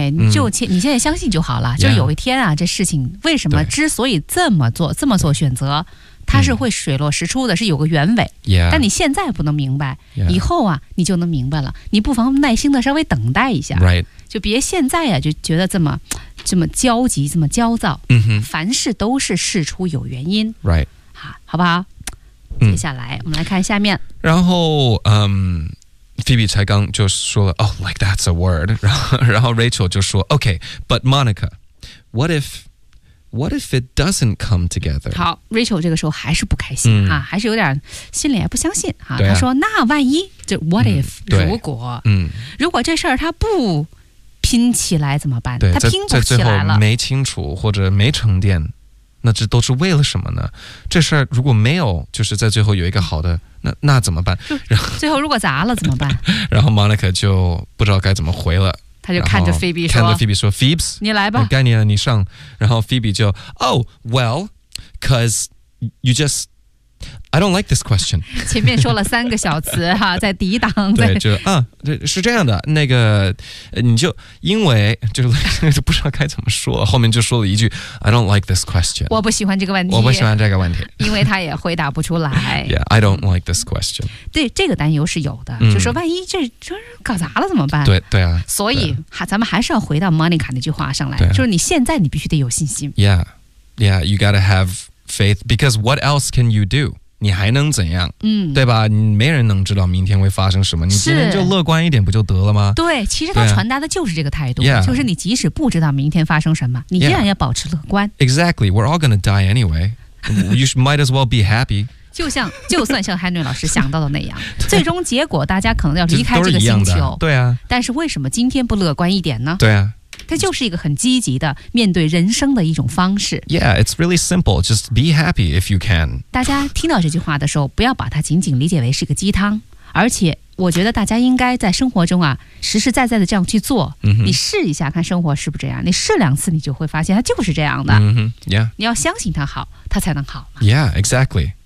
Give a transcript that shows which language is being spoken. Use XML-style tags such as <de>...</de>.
<zh>你现在相信就好了，就有一天啊、这事情为什么之所以这么做选择，它是会水落石出的，是有个原委、但你现在不能明白、以后啊你就能明白了，你不妨耐心的稍微等待一下、就别现在啊就觉得这么焦急这么焦躁、凡事都是事出有原因、好不好，接下来我们来看下面，然后</zh> <en>Phoebe</en> <zh>才刚就说了</zh> <en>Oh, like that's a word</en> <zh>然后</zh> <en>Rachel</en> <zh>就说</zh> <en>OK, but Monica, What if it doesn't come together?</en> <zh>好 ,Rachel 这个时候还是不开心、啊、还是有点心里也不相信、啊啊、他说那万一就</zh> <en>What if,、嗯、</en> <zh>如果、嗯、如果这事儿他不拼起来怎么办对他拼不起来了。在最后没清楚或者没沉淀那这都是为了什么呢这事儿如果没有就是在最后有一个好的那怎么办然后最后如果砸了怎么办然后 Monica 就不知道该怎么回了。他就看着 Phoebe 说看着 Phoebe 说 Phoebs 你来吧该你了你上然后</zh> <en>Phoebe 就 Oh well Cause you just I don't like this question</en> <zh>前面说了三个小词、啊、在抵挡在对就啊是这样的那个你就因为就是不知道该怎么说后面就说了一句</zh> <en>I don't like this question</en> <zh>我不喜欢这个问题我不喜欢这个问题因为他也回答不出来</zh> <en>Yeah I don't like this question</en> <zh>对这个担忧是有的、嗯、就说万一这搞砸了怎么办对对啊所以啊咱们还是要回到 Monica 那句话上来就是你现在你必须得有信心</zh> <en>Yeah Yeah you gotta have faith Because what else can you do</en> <zh>你还能怎样、嗯、对吧你没人能知道明天会发生什么你今天就乐观一点不就得了吗对其实他传达的就是这个态度、</zh> <en>yeah.</en> <zh>就是你即使不知道明天发生什么你依然要保持乐观、</zh> <en>yeah. Exactly, we're all gonna die anyway You might as well be happy</en> <zh>就算像 Henry 老师想到的那样最终结果大家可能要离开这个星球对啊但是为什么今天不乐观一点呢对啊它就是一个很积极的面对人生的一种方式</zh> <en>Yeah, it's really simple Just be happy if you can</en> <zh>大家听到这句话的时候不要把它仅仅理解为是个鸡汤而且我觉得大家应该在生活中啊实实在在的这样去做、 mm-hmm. 你试一下看生活是不是这样你试两次你就会发现它就是这样的、 mm-hmm. yeah. 你要相信它好它才能好</zh> <en>嘛 Yeah, exactly</en>